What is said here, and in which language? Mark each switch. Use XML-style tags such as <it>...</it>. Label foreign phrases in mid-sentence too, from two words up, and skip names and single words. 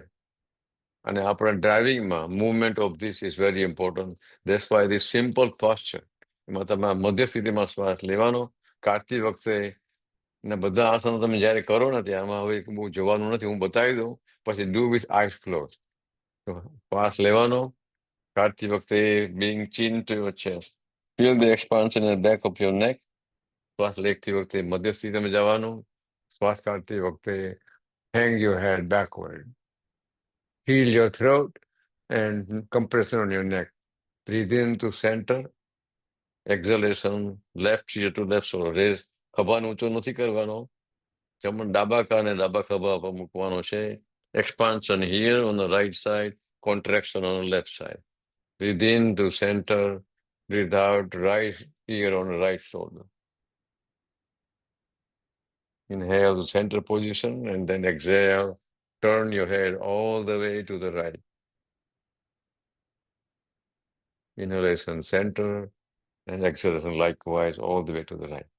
<gu>અને આપણા ડ્રાઇવિંગમાં</gu> <en>movement of this is very important. that's why this simple posture,</en> <gu>એમાં તમે મધ્ય સ્થિતિમાં શ્વાસ લેવાનો કાઢતી વખતે, ને બધા આસનો તમે જ્યારે કરો ને ત્યારમાં હવે બહુ જોવાનું નથી, હું બતાવી દઉં, પછી</gu> <en>do with eyes close.</en> <gu>શ્વાસ લેવાનો કાઢતી વખતે</gu> <en>being chin to your chest. Feel the expansion in the back of your neck.</en> <gu>શ્વાસ લેતી વખતે મધ્ય સ્થિતિમાં જવાનું. શ્વાસ કાઢતી વખતે</gu> <en>hang your head backward. Feel your throat and compression on your neck. Breathe in to center. Exhalation, left ear to left shoulder. Raise.</en> <gu>ખભાને ઊંચો નથી કરવાનો. ડાબા કાને ડાબા ખભા પર મૂકવાનો છે.</gu> <en>Expansion here on the right side, contraction on the left side. Breathe in to center, breathe out, right ear on the right shoulder. Inhale to center position and then exhale. Turn your head all the way to the right. Inhalation center and exhalation likewise all the way to the right.</en>